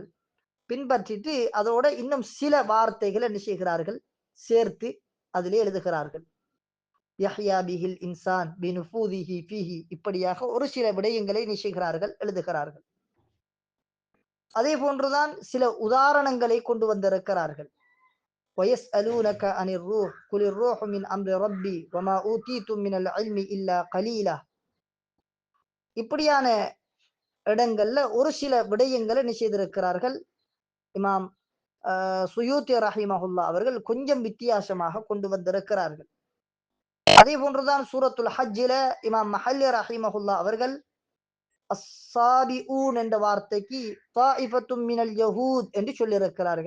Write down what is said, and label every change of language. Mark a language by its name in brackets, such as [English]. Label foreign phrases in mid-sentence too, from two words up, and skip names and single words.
[Tamil] பின்பற்றிட்டு அதோட இன்னும் சில வார்த்தைகள் என்ன செய்கிறார்கள், சேர்த்து அதிலே எழுதுகிறார்கள். [Arabic] يحيا به الإنسان بنفوذه فيه [Tamil] இப்படியாக ஒரு சில விடயங்களை நிச்சயிக்கிறார்கள், எழுதுகிறார்கள். அதே போன்றுதான் சில உதாரணங்களை கொண்டு வந்திருக்கிறார்கள். [Arabic] وَيَسْأَلُونَكَ عَنِ الرُّوحِ قُلِ الرُّوحُ مِنْ أَمْرِ رَبِّي وَمَا أُوتِيتُم مِنَ الْعِلْمِ إِلَّا قَلِيلًا [Tamil] இப்படியான இடங்கள்ல ஒரு சில விடயங்களை நிச்சயித்திருக்கிறார்கள். இமாம் சுயூத்தி ரஹிமஹுல்லா அவர்கள் கொஞ்சம் வித்தியாசமாக கொண்டு வந்திருக்கிறார்கள். அதே போன்றுதான் சூரத்துல் ஹஜ்ஜில இமாம் மஹல்லி ரஹிமஹுல்லா அவர்கள் அஸ்ஸாபிஊன் என்ற வார்த்தைக்கு [Arabic] طائفة من اليهود [Tamil] என்று சொல்லியிருக்கிறார்கள்.